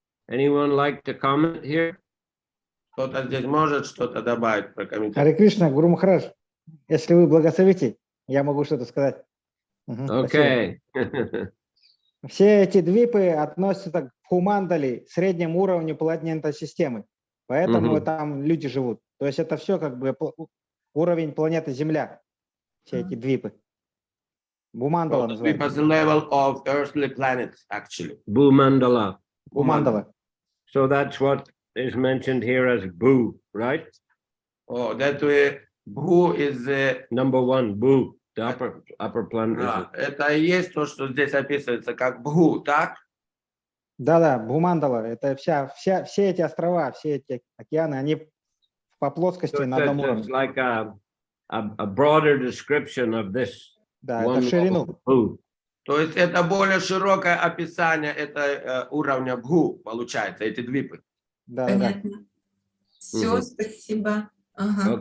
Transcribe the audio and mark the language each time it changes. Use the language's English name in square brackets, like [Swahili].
[English] Anyone like to comment here? [Russian] Кто-то здесь может что-то добавить, прокомментировать? Харе Кришна, Гуру Махарадж, если вы благословите, я могу что-то сказать. Okay. Все эти двипы относятся к Бхумандали, среднему уровню планетной системы. Поэтому там люди живут. То есть это все как бы уровень планеты Земля. Все эти двипы. Бхумандала называется. [English] It's the level of earthly planets, actually. Bhumandala. [Russian] Бхумандала. [English] So that's what is mentioned here as Bhu, right? Oh, that way, Bhu is the Number 1, Bhu, the upper planet. [Russian] это и есть то, что здесь описывается как Бху, так? Да, Бхумандала. Это все эти острова, все эти океаны, они по плоскости на одном уровне. [English] It's like a broader description of this. [Russian] Да, это в ширину. [English] Bhu. [Russian] То есть это более широкое описание уровня Бху, получается, эти двипы. Да. Понятно. Все, спасибо. Ага.